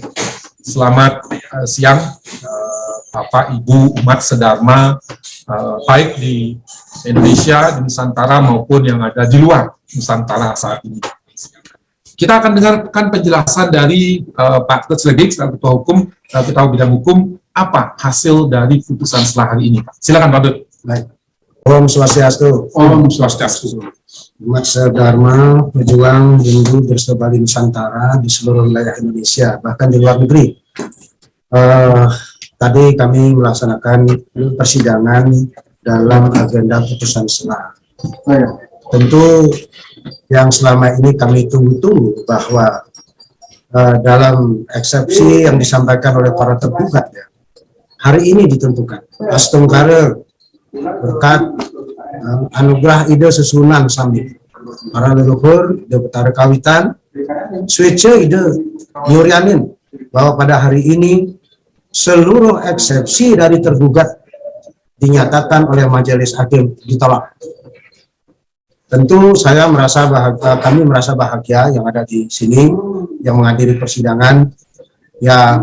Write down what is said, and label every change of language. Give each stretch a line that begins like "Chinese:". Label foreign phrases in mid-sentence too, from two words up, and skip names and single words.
Indonesian: Selamat siang, Bapak Ibu umat sedharma, baik di Indonesia, di Nusantara maupun yang ada di luar Nusantara saat ini. Kita akan dengarkan penjelasan dari Pak Ketua Ketua Hukum, Ketua Bidang Hukum, apa hasil dari putusan setelah hari ini, Pak? Silakan, Pak Dut. Baik. Om Swastiastu. Om Swastiastu. Umat sedharma, pejuang Hindu bersebar di Nusantara, di seluruh wilayah Indonesia, bahkan di luar negeri. Tadi kami melaksanakan persidangan dalam agenda putusan selah. Tentu yang selama ini kami tunggu-tunggu bahwa dalam eksepsi yang disampaikan oleh para tergugat, ya, hari ini ditentukan. Astungkara berkat anugerah
Balinese: ide susunan sami para leluhur ide betara kawitan swece ide nyurianin
Indonesian: bahwa pada hari ini seluruh eksepsi dari tergugat dinyatakan oleh Majelis Hakim ditolak. Tentu saya merasa bahagia, kami merasa bahagia yang ada di sini yang menghadiri persidangan, ya.